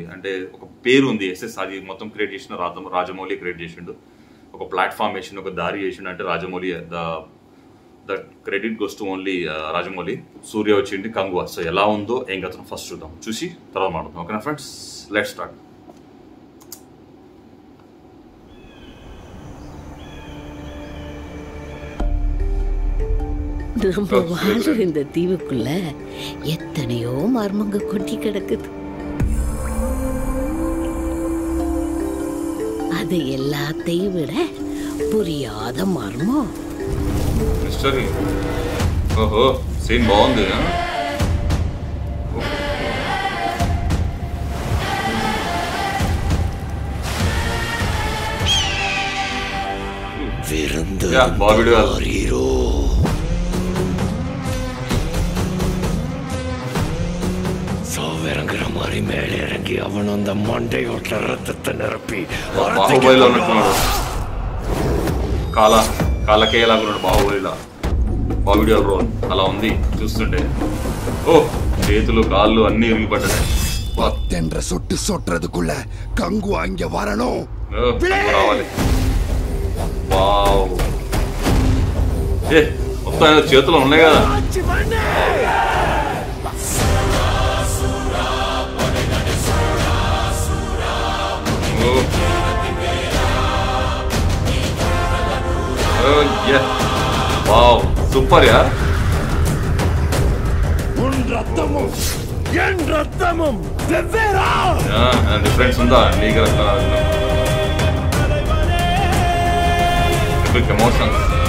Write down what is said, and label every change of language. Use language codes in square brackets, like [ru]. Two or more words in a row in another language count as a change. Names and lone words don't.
[te] అంటే ఒక పేరు ఉంది. అది మొత్తం క్రియేట్ చేసిన రాజమౌళి క్రియేట్ చేసిండు. ఒక ప్లాట్ఫామ్ వేసిండు, ఒక దారి చేసిండు. అంటే రాజమౌళి, [en] the credit goes to only [te] రాజమౌళి. సూర్య వచ్చింది కంగువా. సో ఎలా ఉందో ఏం కథను ఫస్ట్ చూద్దాం, చూసి తర్వాత మాట్లాడదాం. ఓకేనా ఫ్రెండ్స్, [en] let's start. [ta] நம்ம வாழ்ற இந்த தீவுக்குள்ள எத்தனையோ மர்மங்க கொட்டி கிடக்குது. அது எல்லாத்தையும் விட புரியாத மர்மம். [te] మిస్టరీ. ఓహో, సీన్ బాగుంది. బాబీ డియోల్ [ta] இறங்குற மாதிரி மேலே இறங்கி அவன் அந்த மண்டையோட்ட ரத்தத்தை நிரப்பி [te] బాహుబలిలో ఉన్నట్టున్నాడు. కాలకేయలాగున్నాడు బాహుబలిలా. బాబీ డియోల్ రోల్ అలా ఉంది చూస్తుంటే. ఓ, చేతులు కాళ్ళు అన్ని ఇరిగిపడ్డాయి. [ta] பத்தென்ற சொட்டு சொட்டுறதுக்குள்ள கங்குவா இங்க வரணும். [te] రావాలి. వావ్, ఏ మొత్తం ఆయన చేతులు ఉన్నాయి కదా. వావ్, సూపర్ యార్. డిఫరెన్స్ ఉందా? నీకు [en] epic emotions.